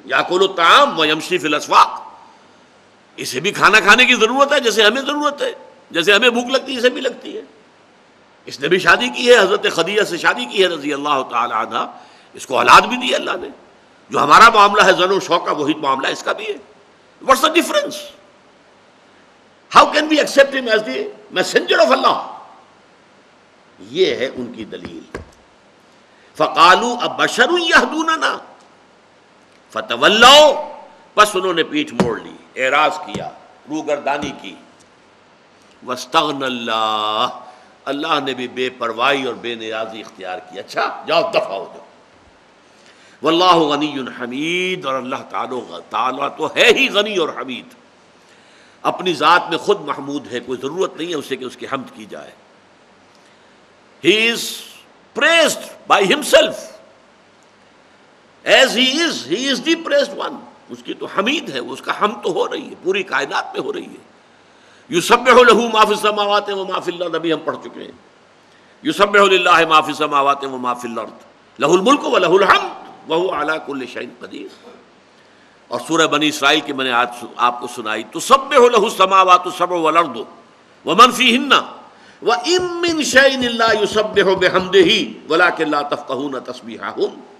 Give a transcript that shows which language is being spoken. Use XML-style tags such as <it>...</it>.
<ar>یاکل الطعام ویمشی فی الاسواق،</ar> <ur>اسے بھی کھانا کھانے کی ضرورت ہے جیسے ہمیں ضرورت ہے، جیسے ہمیں بھوک لگتی ہے اسے بھی لگتی ہے. اس نے بھی شادی کی ہے، حضرت خدیجہ سے شادی کی ہے رضی اللہ تعالی عنہ. اس کو اولاد بھی دی اللہ نے. جو ہمارا معاملہ ہے زن و شوق کا، وہی معاملہ اس کا بھی ہے.</ur> <en>What's the difference? How can we accept him as the messenger of Allah?</en> <ur>یہ ہے ان کی دلیل.</ur> <ar>فَقَالُوا أَبَشَرٌ يَهْدُونَنَا فَتَوَلَّوْا،</ar> <ur>بس انہوں نے پیٹھ موڑ لی، اعراض کیا، روگردانی کی.</ur> <ar>وَاسْتَغْنَى اللَّهُ،</ar> <ur>اللہ نے بھی بے پرواہی اور بے نیازی اختیار کی. اچھا جاؤ دفع ہو جاؤ.</ur> <ar>واللہ غنی حمید،</ar> <ur>اور اللہ تعالیٰ تو ہے ہی غنی اور حمید، اپنی ذات میں خود محمود ہے، کوئی ضرورت نہیں ہے اسے کہ اس کی حمد کی جائے.</ur> <en>He is praised by himself as he is the praised one.</en> <ur>اس کی تو حمید ہے، اس کا حمد تو ہو رہی ہے، پوری کائنات میں ہو رہی ہے.</ur> <ar>یسبح لہ ما فی السماوات و ما فی الارض،</ar> <ur>ابھی ہم پڑھ چکے ہیں.</ur> <ar>یسبح للہ ما فی السماوات و ما فی الارض لہ الملک و لہ الحمد وہو علی کل شیء قدیر.</ar> <ur>اور سورہ بنی اسرائیل کی میں نے آج آپ کو سنائی،</ur> <ar>تسبح لہ السماوات السبع والارض ومن فیہن وَإِن مِّن شَيْءٍ إِلَّا يُسَبِّحُ بِحَمْدِهِ وَلَٰكِن لَّا تَفْقَهُونَ تَسْبِيحَهُمْ.</ar>